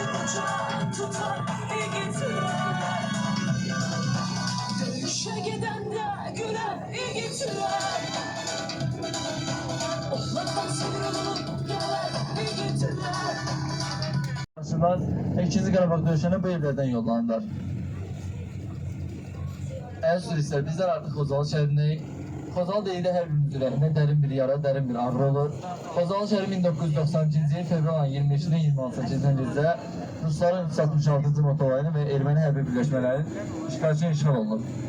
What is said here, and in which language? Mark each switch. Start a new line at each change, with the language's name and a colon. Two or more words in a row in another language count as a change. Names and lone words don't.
Turkish: can tutar gittiler. Dövüşe giden de güler gittiler. Onlardan sıyrılıp geler gittiler. Sivas 2.
Azerbaijani: Qarabağ döyüşünə bu evlərdən yollandılar. Əziz turistlər, bizlər artıq Xocalı şəhərindəyik. Xocalı deyildə hər birimiz ürəyində dərin bir yara, dərin bir ağrı olur. Xocalı şəhəri 1992-ci il fevral ayının 25-dən 26-cı gecə Rusların 366-cı motolayını və erməni hərbi birləşmələrinin işğalçı işğal olunub.